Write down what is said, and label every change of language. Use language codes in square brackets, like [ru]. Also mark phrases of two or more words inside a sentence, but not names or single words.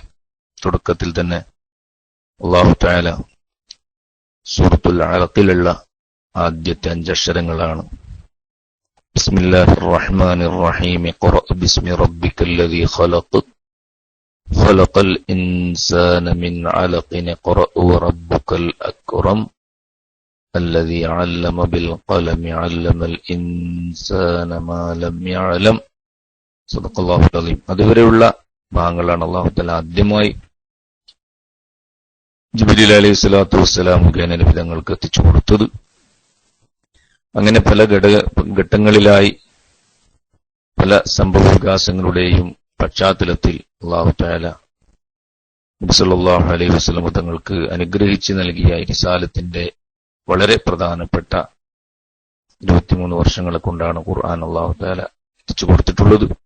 [ml] തുടക്കത്തിൽ തന്നെ [ar] الله تعالى [ml] സൂറത്തുൽ അലഖിലുള്ള ആദ്യത്തെ 5 അക്ഷരങ്ങളാണ് [ar] بسم الله الرحمن الرحيم. اقرأ باسم ربك الذي خلق خلق الإنسان من علق اقرأ وربك الأكرم الذي علم بالقلم علم الإنسان ما لم يعلم. صدق الله عليم. [ml] അതുവരെയുള്ള ഭാഗങ്ങളാണ് [ar] الله تعالى [ml] ആദ്യമായി ജിബ്രീൽ [ar] عليه الصلاة والسلام [ml] മുഖേന നബിതങ്ങൾക്ക് എത്തിച്ചു കൊടുത്തത്. അങ്ങനെ പല ഘട്ടങ്ങളിലായി പല സംഭവ വികാസങ്ങളുടെയും പശ്ചാത്തലത്തിൽ [ar] الله تعالى [ml] നബി [ar] صلى الله عليه وسلم [ml] തങ്ങൾക്ക് അനുഗ്രഹിച്ചു നൽകിയ റിസാലത്തിന്റെ വളരെ പ്രധാനപ്പെട്ട 23 വർഷങ്ങളെ കൊണ്ടാണ് ഖുർആൻ [ar] الله تعالى [ml] എത്തിച്ചു കൊടുത്തിട്ടുള്ളത്.